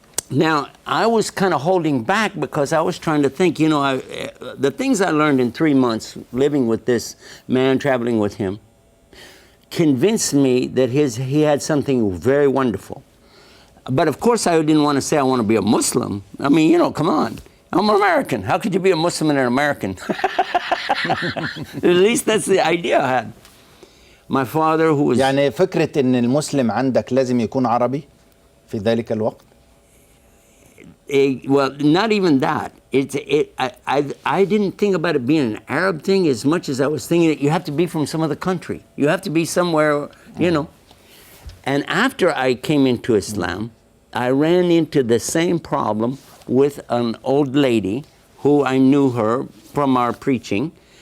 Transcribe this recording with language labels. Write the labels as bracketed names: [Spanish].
[English] Now, I was kind of holding back because I was trying to think, the things I learned in 3 months living with this man, traveling with him, convinced me that he had something very wonderful. But of course, I didn't want to say I want to be a Muslim. I mean, come on. I'm an American. How could you be a Muslim and an American? At least that's the idea I had. My father, who was... [Arabic] يعني فكرة إن المسلم عندك لازم يكون عربي في ذلك الوقت. [English] Well, not even that. I didn't think about it being an Arab thing as much as I was thinking that you have to be from some other country. You have to be somewhere, And after I came into Islam, I ran into the same problem with an old lady who I knew her from our preaching.